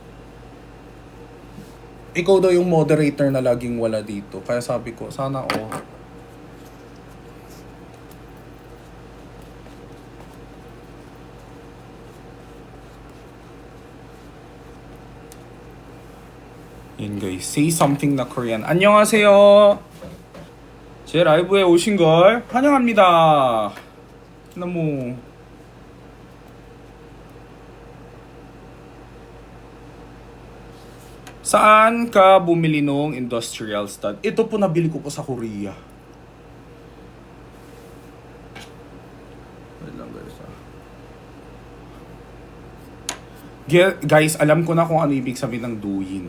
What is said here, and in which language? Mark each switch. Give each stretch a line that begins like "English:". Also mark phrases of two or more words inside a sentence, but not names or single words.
Filipino: Ikaw daw yung moderator na laging wala dito. Kaya sabi ko, sana Yun guys,
English: say something na Korean.
Korean: 안녕하세요. 제 라이브에 오신 걸 환영합니다.
Filipino: 너무 Saan ka bumili nung industrial stud? Ito po nabili ko po sa Korea. Wait lang guys, alam ko na kung ano ibig sabihin ng Douyin.